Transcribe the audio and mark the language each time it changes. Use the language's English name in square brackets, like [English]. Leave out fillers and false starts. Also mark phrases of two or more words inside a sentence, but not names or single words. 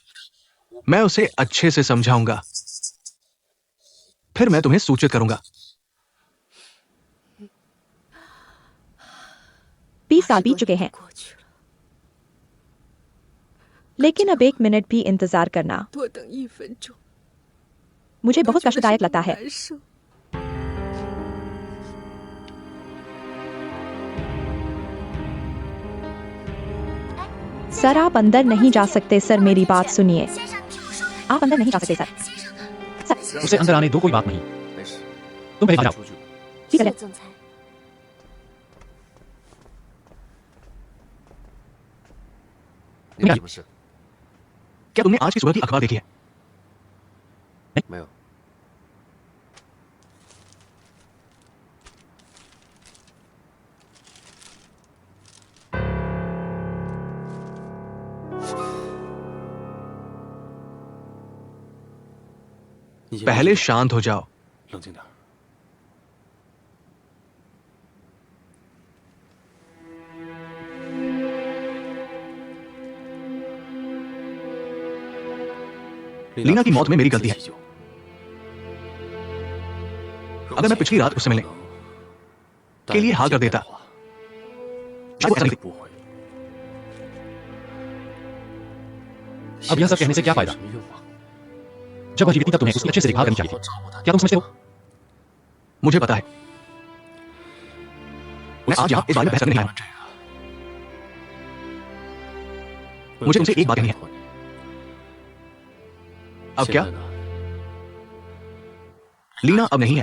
[Hindi] मैं उसे अच्छे से समझाऊंगा, फिर मैं तुम्हें सूचित करूंगा। 20 साल बीत चुके हैं, लेकिन अब 1 मिनट भी इंतजार करना [Chinese] 多等1分钟， [Hindi] मुझे बहुत कष्टदायक लगता है। [Chinese] 难受。 [Hindi] सर आप अंदर नहीं जा सकते सर, मेरी बात सुनिए। आप अंदर नहीं जा सकते सर। सर उसे अंदर आने दो, कोई बात नहीं। तुम पहले आ जाओ। ठीक है। [Chinese] 总裁，你什么事？ [Hindi] क्या तुमने आज की सुबह की अखबार देखी है? [Chinese] 没有。 你先 [Hindi] पहले शांत हो जाओ। [Chinese] 冷静点。 [Hindi] लीना की मौत में मेरी गलती है। अगर मैं पिछली रात उससे मिलने के लिए हाँ कर देता, शायद वो ऐसा नहीं करती। [Chinese] 不会。 [Hindi] अब यह सब कहने से क्या फायदा? [Chinese] 什么用啊？ [Hindi] जब वह जीवित थी तब तुम्हें उसकी अच्छे से देखभाल करनी चाहिए थी। क्या तुम समझते हो? मुझे पता है, मैं आज यहां इस बारे में बहस करने नहीं आया। मुझे तुमसे एक बात कहनी है। अब क्या? लीना अब नहीं है।